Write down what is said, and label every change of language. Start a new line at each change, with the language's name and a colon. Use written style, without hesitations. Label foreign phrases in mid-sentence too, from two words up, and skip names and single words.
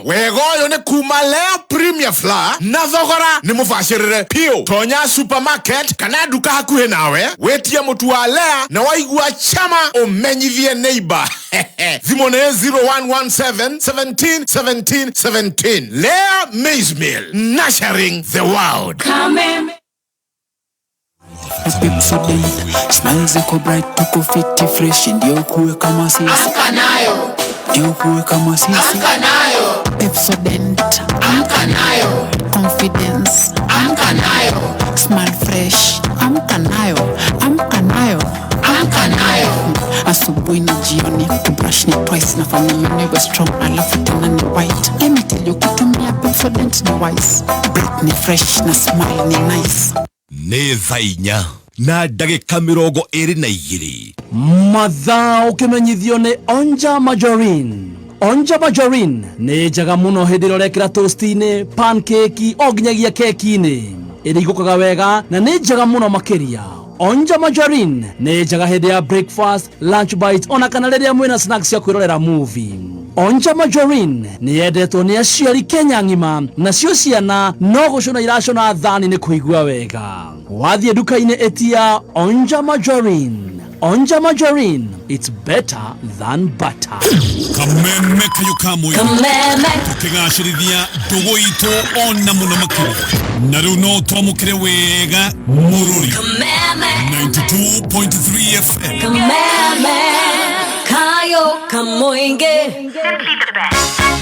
Kikuyu: Wega uyu ni kuma Lea Premium Flour na thogora ni mubashirire pio. Tonya supermarket kana duka hakuhi nawe wetie mutu wa Lea na waigua chama umenyithie neighbor.
Swahili: Zimone 0117 17 17 17.
English: Lea Maize Meal, nurturing the world. Come
Swahili: Pepsodent smiles ziko bright, tuko fiti fresh, ndio kuwe kama sisi. Amka nayo, ndio kuwe kama sisi. amka nayo, Pepsodent amka nayo, confidence amka nayo,
English: smile fresh,
Swahili: amka nayo, amka nayo, amka nayo. Asubuhi na jioni kubrush ni twice na family niwe strong, alafu tena ni white.
English: Let me tell you,
Swahili: kutumia Pepsodent ni wise, breath ni fresh na smile ni nice.
Kikuyu: Nĩ thaa inya na ndagĩka 22 mathaa ũkĩmenyithio nĩ Onja Margarine. Onja Margarine nĩ njega mũno hĩndĩ ĩrĩa ũrekĩra toast-inĩ, pancake o nginyagia keki-inĩ, ĩrĩa igũkaga wega na nĩ njega mũno makĩria. Onja Margarine nĩ njega hĩndĩ ya breakfast,
English: lunch bite
Kikuyu: ona kana rĩrĩa mwĩna snacks ya kwĩrorera movie. Onja Margarine nĩ yendetwo nĩ aciari Kenya ng'ima, nacio ciana no gũcũna iracũna thani nĩ kũigua wega. Wathiĩ nduka-inĩ etia Onja Margarine.
English: Onja Margarine, it's better than butter.
Kikuyu: kameme kayo kamwe Kameme, tukigacĩrithia ndũgũ itũ ona mũno makĩria na rĩu no twamũkĩre wega mũrũri kameme, 92.3 FM. kameme, kayo kamoinge.
English: Simply the best.